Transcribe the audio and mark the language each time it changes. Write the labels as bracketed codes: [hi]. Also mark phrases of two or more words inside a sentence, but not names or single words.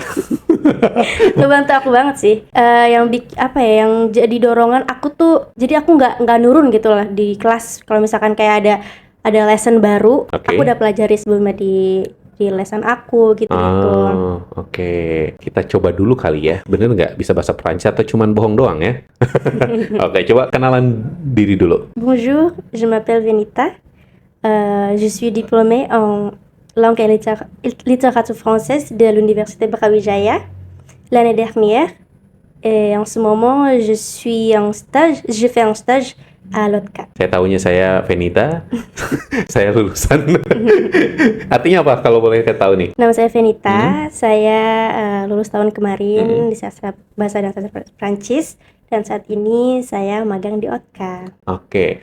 [id] ngebantu aku banget sih. Yang jadi dorongan aku tuh, jadi aku nggak nurun gitu lah di kelas. Kalau misalkan kayak ada ada lesson baru, Oke. aku udah pelajari sebelumnya di lesson aku gitu-gitu. Oke. Kita coba dulu kali ya. Bener nggak bisa bahasa Perancis atau cuman bohong doang ya? Oke, coba kenalan diri dulu. [fr] Bonjour, je m'appelle Venita. Je suis diplômée en langue et littérature française de l'université Brawijaya l'année dernière. Et en ce moment, je fais un stage à l'OTCA. [id] Saya tahunya saya Venita. Saya lulusan. Artinya apa kalau boleh kita tahu nih? Nama saya Venita, saya lulus tahun kemarin di sastra bahasa dan sastra Prancis, dan saat ini saya magang di OTCA. Oke.